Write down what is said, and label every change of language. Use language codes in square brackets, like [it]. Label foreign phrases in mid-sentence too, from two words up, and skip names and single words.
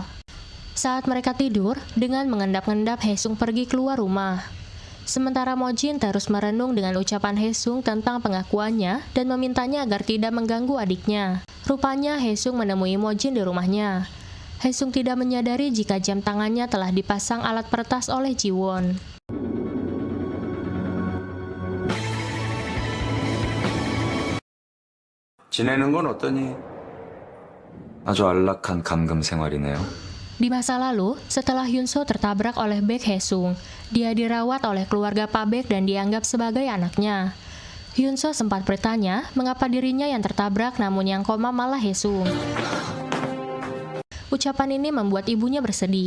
[id] Saat mereka tidur, dengan mengendap-endap Haesung pergi keluar rumah. Sementara Mojin terus merenung dengan ucapan Haesung tentang pengakuannya dan memintanya agar tidak mengganggu adiknya. Rupanya Haesung menemui Mojin di rumahnya. Haesung tidak menyadari jika jam tangannya telah dipasang alat peretas oleh Jiwon. [ko] 지내는 건 어떠니? 아주 안락한 감금 생활이네요. [id] Di masa lalu, setelah Hyunso tertabrak oleh Baek Haesung, dia dirawat oleh keluarga Pak Baek dan dianggap sebagai anaknya. Hyunso sempat bertanya mengapa dirinya yang tertabrak namun yang koma malah Haesung. Ucapan ini membuat ibunya bersedih.